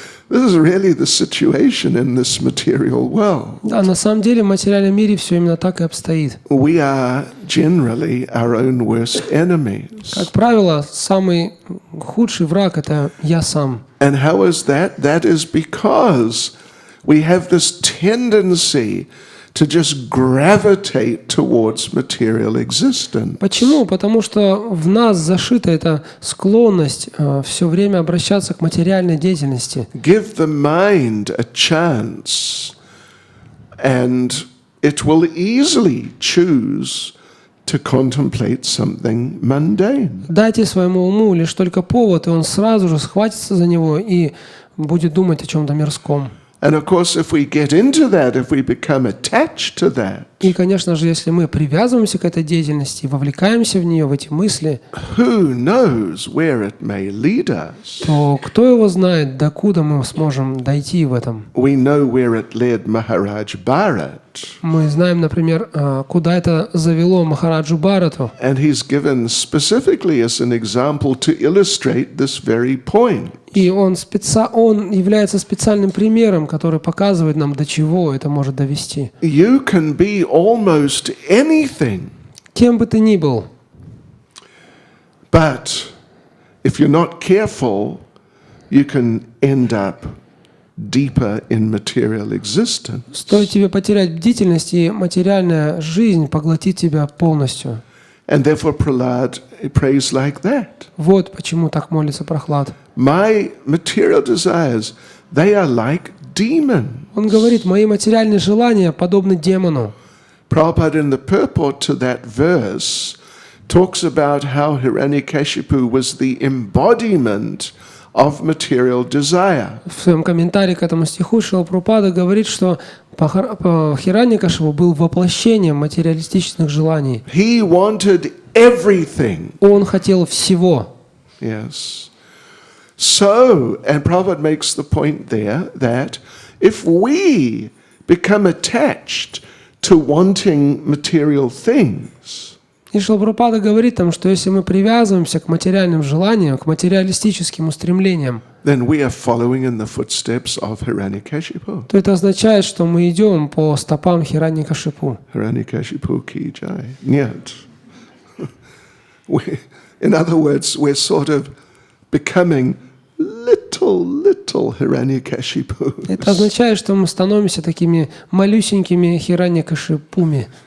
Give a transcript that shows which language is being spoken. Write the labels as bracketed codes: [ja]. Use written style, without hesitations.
[en] This is really the situation in this material world. [ru] Да, на самом деле в материальном мире все именно так и обстоит. [en] We are generally our own worst enemies. [ru] Как правило, самый худший враг – это я сам. [en] And how is that? That is because we have this tendency to just gravitate towards material existence. [ru] Почему? Потому что в нас зашита эта склонность все время обращаться к материальной деятельности. [en] Give the mind a chance, and it will easily choose to contemplate something mundane. [ru] Дайте своему уму лишь только повод, и он сразу же схватится за него и будет думать о чем-то мирском. [en] And of course, if we get into that, if we become attached to that, [ru] И, конечно же, если мы привязываемся к этой деятельности, вовлекаемся в нее, в эти мысли, [en] who knows where it may lead us? [ru] то кто его знает, докуда мы сможем дойти в этом? [en] We know where it led Maharaj Bharat. [ru] Мы знаем, например, куда это завело Махараджу Бхарату. [en] And he's given specifically as an example to illustrate this very point. [ru] И он является специальным примером, который показывает нам, до чего это может довести. [en] You can be almost anything, [ru] Кем бы ты ни был, [en] but if you're not careful, you can end up deeper in material existence. [ru] стоит тебе потерять бдительность, и материальная жизнь поглотит тебя полностью. [en] And therefore Prahlad prays like that. [ru] Вот почему так молится Прахлад. [en] My material desires, they are like demons. [ru] Он говорит: мои материальные желания подобны демону. [en] Prabhupada in the purport to that verse talks about how Hiranyakashipu was the embodiment of material desire. [ru] В своем комментарии к этому стиху Шрила Прабхупада говорит, что Хираньякашипу был воплощением материалистичных желаний. [en] He wanted everything. [ru] Он хотел всего. [en] Yes. So, and Prabhupada makes the point there that if we become attached to wanting material things, [ru] И Шрила Прабхупада говорит там, что если мы привязываемся к материальным желаниям, к материалистическим устремлениям, [en] then we are following in the footsteps of Hiranyakashipu. [ru] то это означает, что мы идем по стопам Хираньякашипу. [hi] Hiranyakashipu ki jai. [ru] Нет. [en] In other words, we're sort of becoming little Hiranyakashipus. [ru] Это означает, что мы становимся такими малюсенькими Хираньякашипуми,